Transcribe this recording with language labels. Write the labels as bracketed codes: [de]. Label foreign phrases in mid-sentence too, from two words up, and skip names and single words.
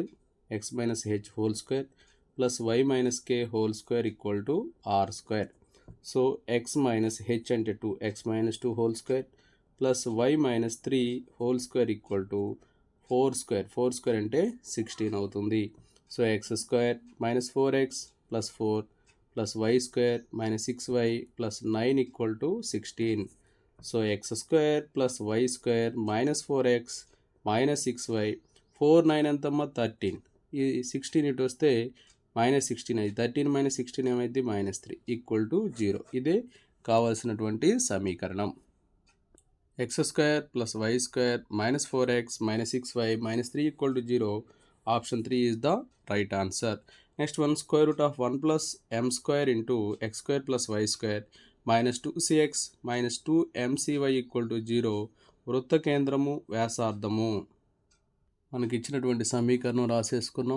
[en] x - h whole square plus y - k whole square r². [te] సో x - h అంటే 2, x - 2 [en] whole square plus [te] y - 3 [en] whole square [te] 4² అంటే 16 అవుతుంది. సో x² - 4x + 4 ప్లస్ y² - 6y + 9 16. సో x² + y² - 4x - 6y 4 9 ఎంతమ్మా 13. ఈ 16 ఇటు వస్తే -16 అయింది. 13 - 16 ఏమైంది -3 0. ఇదే కావాల్సినటువంటి సమీకరణం. x² + y² - 4x - 6y - 3 0. [en] ఆప్షన్ 3 is the right answer. next one √1 + m² x² + y² - 2cx - 2mcy 0. [te] వృత్త కేంద్రము వ్యాసార్థము. మనకి ఇచ్చినటువంటి సమీకరణం రాసేసుకున్నాం.